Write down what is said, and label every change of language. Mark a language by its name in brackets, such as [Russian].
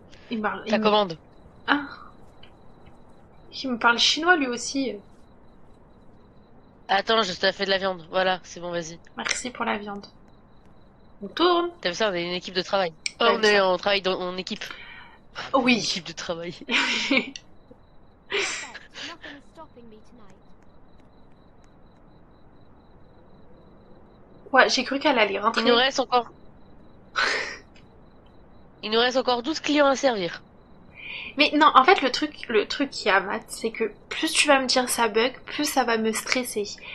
[French] Il me parle... Ta commande. Ah. Il me parle chinois, lui aussi. Attends, je t'ai fait de la viande. Voilà, c'est bon, vas-y. Merci pour la viande. On tourne. T'as vu ça, on est une équipe de travail. Oh, T'as on vu est ça en travail en équipe. Oh oui. Équipe de travail. [English] Nothing is stopping me tonight. [French] Ouais, j'ai cru qu'elle allait rentrer. Il nous reste encore... Il nous reste encore 12 clients à servir. Mais non, en fait, le truc qui a Matt, c'est que plus tu vas me dire ça bug, plus ça va me stresser.